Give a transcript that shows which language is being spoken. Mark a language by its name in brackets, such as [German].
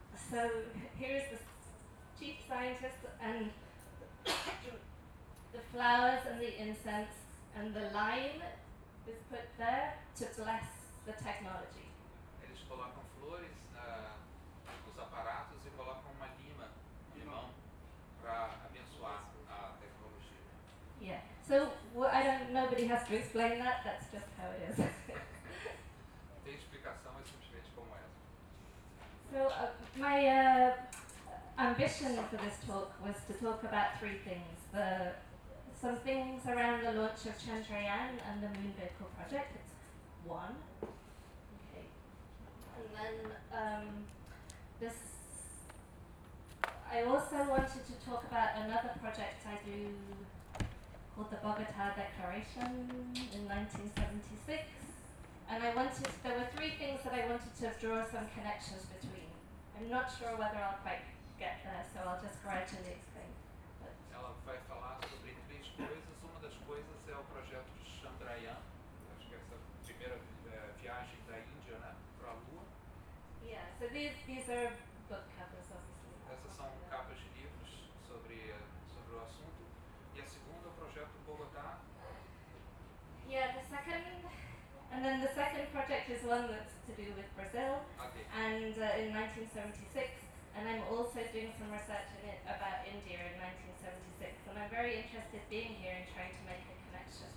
[English] So here is the chief scientist and the flowers and the incense, and the lime is put there to bless the technology. [Portuguese] Eles colocam flores nos aparatos e colocam uma lima, limão, para abençoar a tecnologia. [English] Yeah. So nobody has to explain that. That's just how it is. [Portuguese] Tem explicação, é simplesmente como é. [English] So my ambition for this talk was to talk about three things. Some things around the launch of Chandrayaan and the Moon Vehicle Project. It's one. Okay. And then I also wanted to talk about another project I do called the Bogota Declaration in 1976. And there were three things that I wanted to draw some connections between. I'm not sure whether I'll quite get there, so I'll just gradually explain. [Portuguese] Ela vai falar sobre três coisas. Uma das coisas é o projeto de Chandrayaan, acho que essa primeira viagem da Índia, né, para a Lua. [English] Yeah, so these are book covers, obviously. [Portuguese] Essas são capas de livros sobre o assunto. E a segunda é o projeto Bogotá. [English] Yeah, the second. And then the second project is one that's to do with Brazil, okay. And in 1976, and I'm also doing some research about India in 1976, and I'm very interested being here and trying to make a connection.